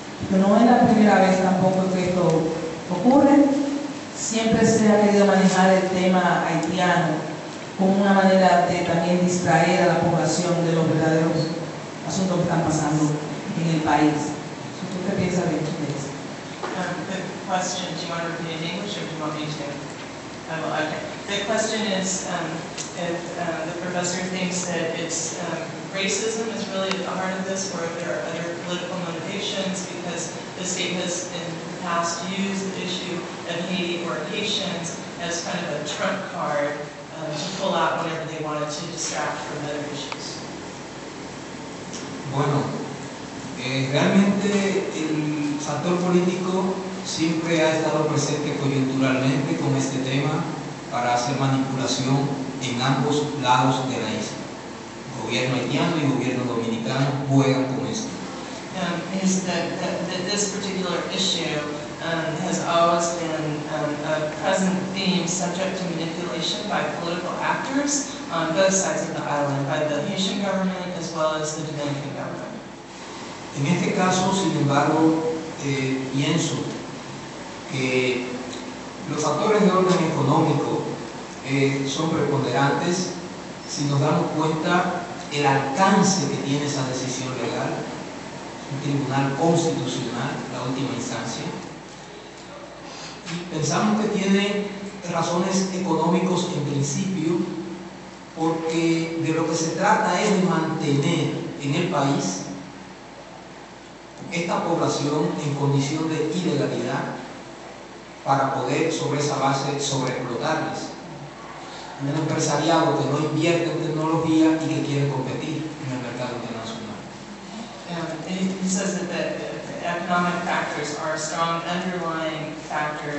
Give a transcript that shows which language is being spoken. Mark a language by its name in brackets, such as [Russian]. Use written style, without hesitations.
[Spanish] Pero no es la primera vez tampoco que esto ocurre. Siempre se ha querido manejar el tema haitiano como una manera de también distraer a la población de los verdaderos asuntos que están pasando en el país. ¿Usted qué piensa de eso? [English] The question, do you want to repeat in English or do you want me to? Okay. The question is if the professor thinks that it's racism is really at the heart of this, or if there are other political motivations, because the state has in the past used the issue of Haiti or Haitians as kind of a trump card to pull out whenever they wanted to distract from other issues. [Spanish] Bueno, realmente el factor político siempre ha estado presente coyunturalmente con este tema para hacer manipulación en ambos lados de la isla. El gobierno haitiano y el gobierno dominicano juegan con esto. [English] Is that this particular issue has always been a present theme subject to manipulation by political actors on both sides of the island, by the Haitian government as well as the Dominican government. [Spanish] En este caso, sin embargo, pienso que los factores de orden económico son preponderantes si nos damos cuenta el alcance que tiene esa decisión legal, un tribunal constitucional, la última instancia, y pensamos que tiene razones económicos en principio, porque de lo que se trata es de mantener en el país esta población en condición de ilegalidad para poder sobre esa base sobreexplotarles. Un empresariado que no invierte en tecnología y que quiere competir en el mercado internacional. [English] He says that the economic factors are a strong underlying factor.